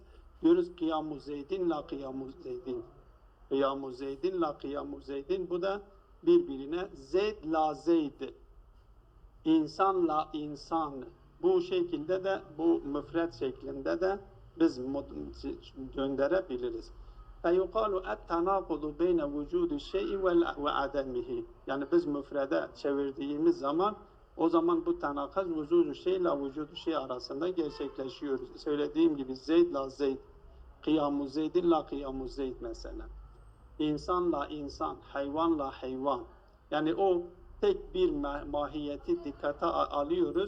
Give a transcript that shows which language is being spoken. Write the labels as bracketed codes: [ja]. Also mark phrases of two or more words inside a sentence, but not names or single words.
[ar] Diyoruz قيام زيد لا قيام زيد. قيام زيد لا قيام زيد. [tr] Bu da birbirine [ar] زيد لا زيد. [tr] İnsanla insan. Bu şekilde de bu müfred şeklinde de biz gönderebiliriz. [ar] فَيُقَالُ اَتْتَنَاقُضُ بَيْنَ وُجُودِ الشَّيْءِ وَعَدَمِهِ. [tr] Yani biz müfrede çevirdiğimiz zaman o zaman bu tanakuz vücudu şey ile vücudu şey arasında gerçekleşiyor. Söylediğim gibi [ar] زيد لا زيد، قيام زيد لا قيام زيد [tr] mesela. İnsanla insan, hayvanla hayvan. Yani o tek bir mahiyeti dikkate alıyoruz.